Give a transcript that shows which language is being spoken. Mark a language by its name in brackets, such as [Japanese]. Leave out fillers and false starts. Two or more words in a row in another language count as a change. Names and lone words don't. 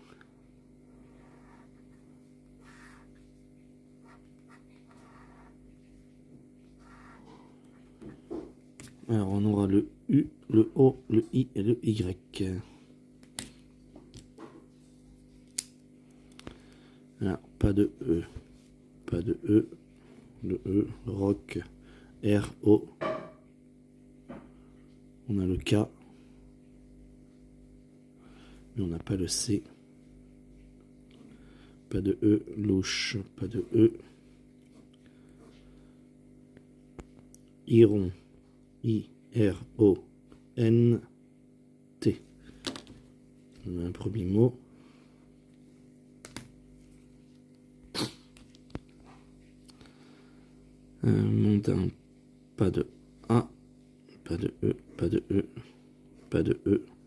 [French] Alors, on aura le U, le O, le I et le Y. Alors, pas de E. Pas de E. Le E, rock, R, O. On a le K. Mais on n'a pas le C. Pas de E, louche, pas de E. Iron, I, R, O, N, T. On a un premier mot. Mondain, pas de A, pas de E, pas de E, pas de E,